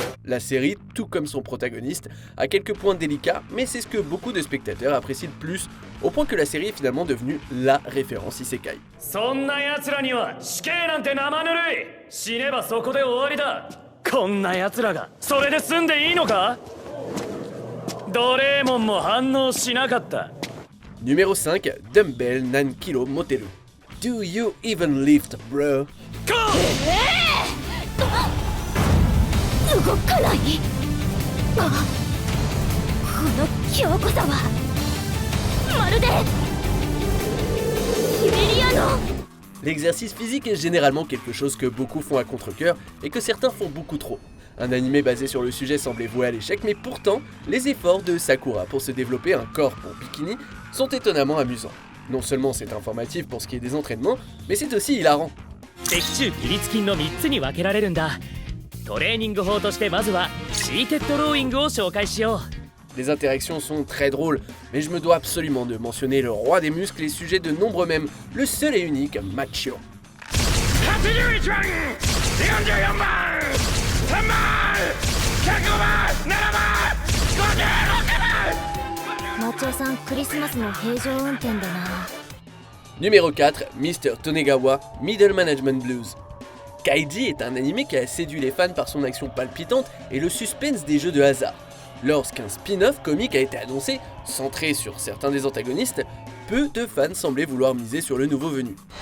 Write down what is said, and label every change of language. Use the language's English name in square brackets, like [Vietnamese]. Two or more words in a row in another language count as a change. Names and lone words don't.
[French] La série, tout comme son protagoniste, a quelques points délicats, mais c'est ce que beaucoup de spectateurs apprécient le plus, au point que la série est finalement devenue la référence isekai. [Japanese] そんな奴らには死刑なんて生ぬるい。死ねばそこで終わりだ。こんな奴らがそれで済んでいいのか？ドレーモンも反応しなかった。 [French] Numéro 5, Dumbbell Nankilo Moteru. [English] Do you even lift, bro? [Japanese] 動かない。あ、この強固さはまるでシベリアの。 [French] L'exercice physique est généralement quelque chose que beaucoup font à contre-cœur et que certains font beaucoup trop. Un animé basé sur le sujet semblait voué à l'échec, mais pourtant, les efforts de Sakura pour se développer un corps pour bikini sont étonnamment amusants. Non seulement c'est informatif pour ce qui est des entraînements, mais c'est aussi hilarant. [Japanese] 脊柱起立筋の3つに分けられるんだ。トレーニング法としてまずはシーテッドローイングを紹介しよう。 [French] Les interactions sont très drôles, mais je me dois absolument de mentionner le roi des muscles et sujet de nombreux mèmes, le seul et unique Machio. [Japanese] 81 番、44番、3番、105番、7番、56番。マチオさん、クリスマスの平常運転だな。 [French] Numéro 4, Mr. Tonegawa, Middle Management Blues. Kaiji est un animé qui a séduit les fans par son action palpitante et le suspense des jeux de hasard. Lorsqu'un spin-off comique a été annoncé, centré sur certains des antagonistes, peu de fans semblaient vouloir miser sur le nouveau venu.